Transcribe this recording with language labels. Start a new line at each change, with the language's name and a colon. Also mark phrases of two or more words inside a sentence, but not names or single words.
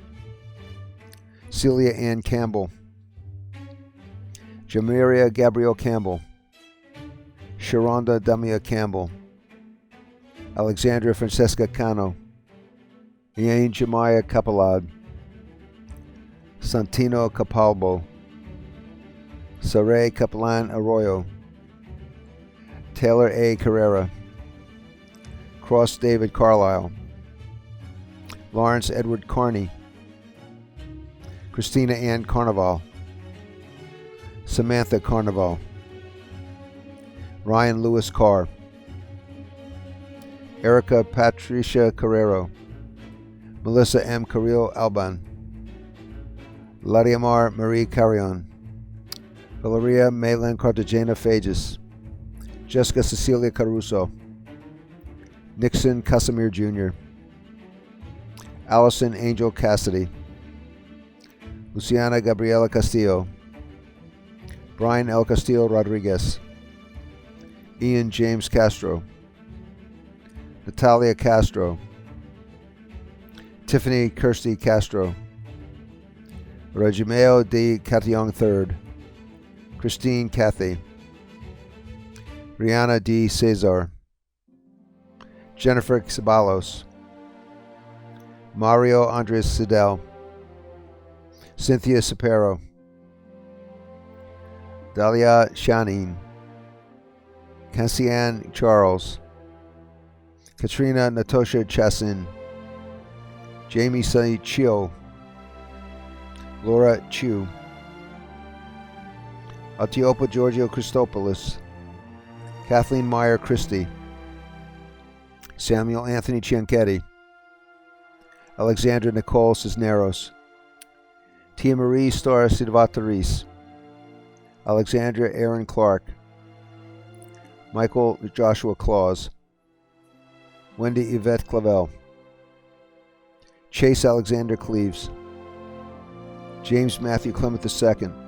English: Celia Ann Campbell, Jamiria Gabrielle Campbell, Sharonda Damia Campbell, Alexandra Francesca Cano, Ian Jemiah Capelad, Santino Capalbo, Saray Capelan Arroyo, Taylor A. Carrera, Cross David Carlisle, Lawrence Edward Carney, Christina Ann Carnival, Samantha Carnival, Ryan Lewis Carr, Erica Patricia Carrero, Melissa M. Carrillo Alban, Lariamar Marie Carrion, Valeria Maylan Cartagena Fages, Jessica Cecilia Caruso, Nixon Casimir Jr., Allison Angel Cassidy, Luciana Gabriela Castillo, Brian L. Castillo Rodriguez, Ian James Castro, Natalia Castro, Tiffany Kirsty Castro, Regimeo D. Catillon III, Christine Cathy, Rihanna D. Cesar, Jennifer Ceballos, Mario Andres Sidel, Cynthia Sapero, Dalia Shanin, Cassian Charles, Katrina Natosha Chassin, Jamie Sunny Chio, Laura Chu, Altiopa Giorgio Christopoulos, Kathleen Meyer Christie, Samuel Anthony Cianchetti, Alexandra Nicole Cisneros, Tia Marie Star Silvataris, Alexandra Aaron Clark, Michael Joshua Claus, Wendy Yvette Clavel, Chase Alexander Cleaves, James Matthew Clement II,